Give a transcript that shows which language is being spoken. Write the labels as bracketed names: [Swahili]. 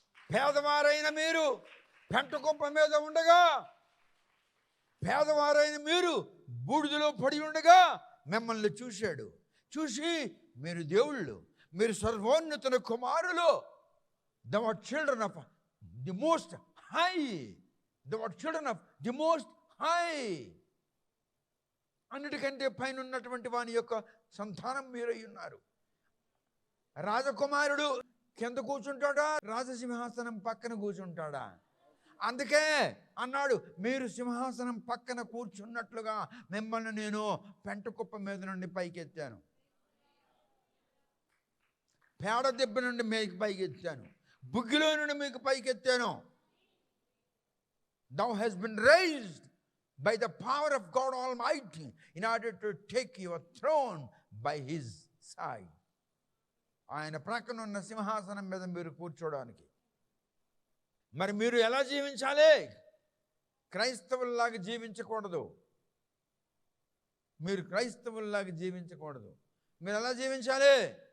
[Telugu] పేదవారైన మీరు పెంట కుప్ప మీద ఉండగా, పేదవారైన మీరు బూడిదలో పడి ఉండగా మిమ్మల్ని చూశాడు. చూసి మీరు దేవుళ్ళు, మీరు సర్వోన్నతుని కుమారులు [English] They were children of the most high. They were children of the most high. [Telugu] అన్నిటికంటే పైన ఉన్నటువంటి వాని యొక్క సంతానం మీరై ఉన్నారు. రాజకుమారుడు కింద కూర్చుంటాడా, రాజసింహాసనం పక్కన కూర్చుంటాడా? అందుకే అన్నాడు, మీరు సింహాసనం పక్కన కూర్చున్నట్లుగా మిమ్మల్ని నేను పెంటకుప్ప మీద నుండి పైకెత్తాను, పేడ దెబ్బ నుండి మీకు పైకెత్తాను, బుగ్గిలో నుండి మీకు పైకెత్తాను. [English] Thou hast been raised by the power of God Almighty in order to take your throne by His side. [Telugu] ఆయన ప్రక్కన ఉన్న సింహాసనం మీద మీరు కూర్చోడానికి. మరి మీరు ఎలా జీవించాలి? క్రైస్తవుల్లాగా జీవించకూడదు. మీరు క్రైస్తవుల్లాగా జీవించకూడదు. మీరు ఎలా జీవించాలి?